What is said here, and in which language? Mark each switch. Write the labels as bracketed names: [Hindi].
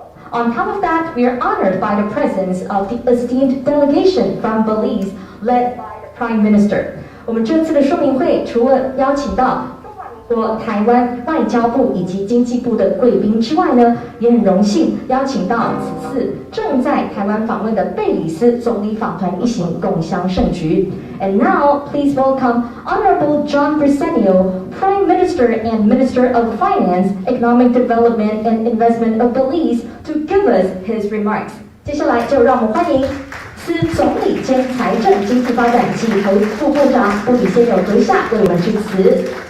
[English] On top of that, we are honored by the presence of the esteemed delegation from Belize, led by the Prime Minister. [Chinese] 我们这次的说明会除了邀请到台湾外交部以及经济部的贵宾之外呢，也很荣幸邀请到此次正在台湾访问的贝里斯总理访团一行共襄盛举。 [English] And now, please welcome Honorable John Briceño, Prime Minister and Minister of Finance, Economic Development and Investment of Belize, to give us his remarks. [Chinese] 接下来就让我们欢迎司总理兼财政经济发展及投资副部长布里先有阁下为我们致辞。